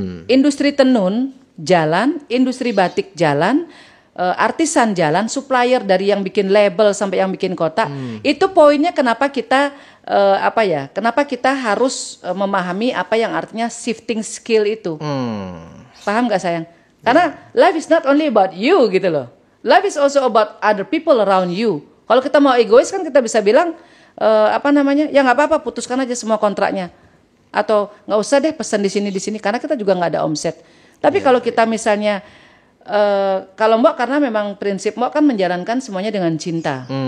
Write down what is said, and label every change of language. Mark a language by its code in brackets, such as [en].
[id] Industri tenun jalan, industri batik jalan, artisan jalan, supplier dari yang bikin label sampai yang bikin kotak. Itu poinnya kenapa kita kenapa kita harus memahami apa yang artinya shifting skill itu. Paham gak sayang? Karena [en] life is not only about you [id] gitu loh. [en] Life is also about other people around you. [id] Kalau kita mau egois kan kita bisa bilang ya nggak apa-apa, putuskan aja semua kontraknya. Atau nggak usah deh pesan di sini karena kita juga nggak ada omset. Tapi kalau kita misalnya kalau Mbok karena memang prinsip Mbok kan menjalankan semuanya dengan cinta.